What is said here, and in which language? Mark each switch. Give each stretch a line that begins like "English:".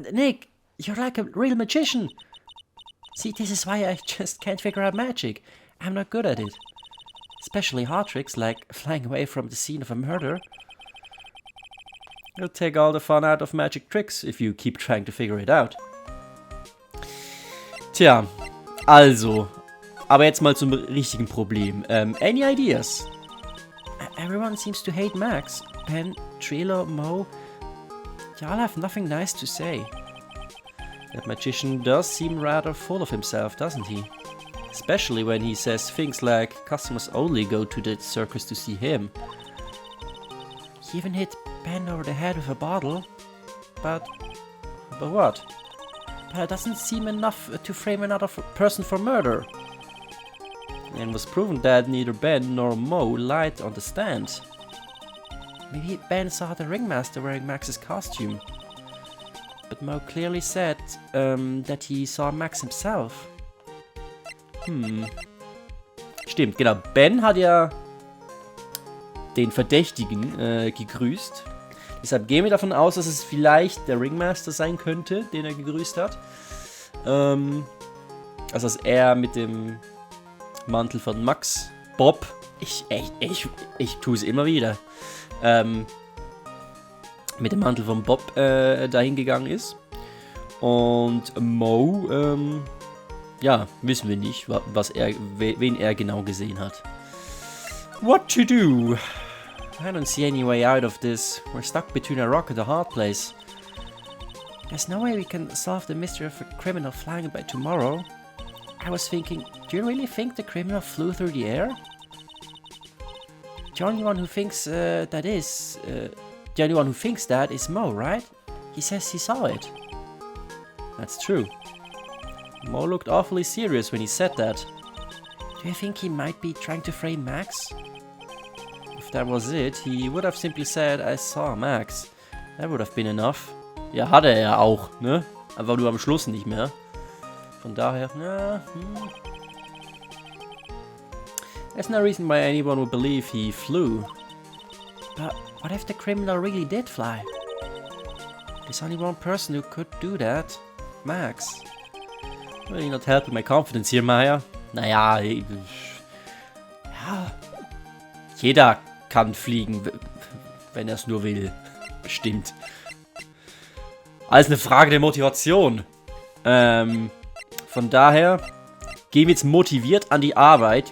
English: Nick, you're like a real magician. See, this is why I just can't figure out magic. I'm not good at it. Especially hard tricks like flying away from the scene of a murder. You'll take all the fun out of magic tricks if you keep trying to figure it out.
German: Tja, also. Aber jetzt mal zum richtigen Problem.
English: Any ideas? Everyone seems to hate Max. Ben, Trilo, Mo. Y'all have nothing nice to say. That magician does seem rather full of himself, doesn't he? Especially when he says things like customers only go to the circus to see him. He even hit Ben over the head with a bottle. But what? But it doesn't seem enough to frame another person for murder. And was proven that neither Ben nor Mo lied on the stand. Maybe Ben saw the ringmaster wearing Max's costume. But Mo clearly said that he saw Max himself.
German: Stimmt, genau. Ben hat ja den Verdächtigen gegrüßt. Deshalb gehen wir davon aus, dass es vielleicht der Ringmaster sein könnte, den er gegrüßt hat. Also dass er mit dem Mantel von Max Bob, ich tue es immer wieder, mit dem Mantel von Bob dahin gegangen ist. Und Mo, wissen wir nicht, wen er genau gesehen hat.
English: What to do? I don't see any way out of this. We're stuck between a rock and a hard place. There's no way we can solve the mystery of a criminal flying by tomorrow. I was thinking, do you really think the criminal flew through the air? The only one who thinks that is Mo, right? He says he saw it. That's true. Mo looked awfully serious when he said that. Do you think he might be trying to frame Max? If that was it, he would have simply said, I saw Max. That would have been enough.
German: Ja, hatte er ja auch, ne? Einfach nur am Schluss nicht mehr. Von daher,
English: There's no reason why anyone would believe he flew. But what if the criminal really did fly? There's only one person who could do that. Max. Will you not help with my confidence here, Maya?
German: Naja, jeder kann fliegen, wenn er es nur will. Bestimmt. Alles eine Frage der Motivation. Von daher gehen wir jetzt motiviert an die Arbeit.